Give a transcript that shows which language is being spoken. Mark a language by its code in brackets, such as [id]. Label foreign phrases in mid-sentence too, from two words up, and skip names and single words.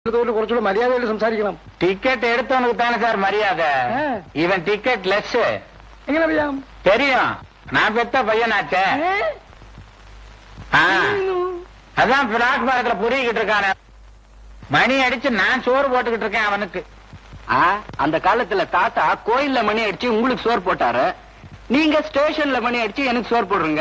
[ml] കുറച്ചുകൂടെ മര്യാദയായിട്ട് സംസാരിക്കണം. ടിക്കറ്റ് എടുത്തവനുക്ക് സാർ മര്യാദ. ഇവൻ [en] ticket less. [ml] എങ്ങനെ അറിയാം? [ta] தெரியும். நான் பெத்த பையனாச்சே. அதான் பிளாக் பாரத்துல புரிகிட்டு இருக்கான. மணி அடிச்சு நான் சோறு போட்டுக்கிட்டு இருக்கேன் அவனுக்கு. அந்த காலத்துல தாத்தா கோயில்ல மணி அடிச்சு உங்களுக்கு சோறு போட்டாரு, நீங்க ஸ்டேஷன்ல மணி அடிச்சு எனக்கு சோறு போடுறீங்க.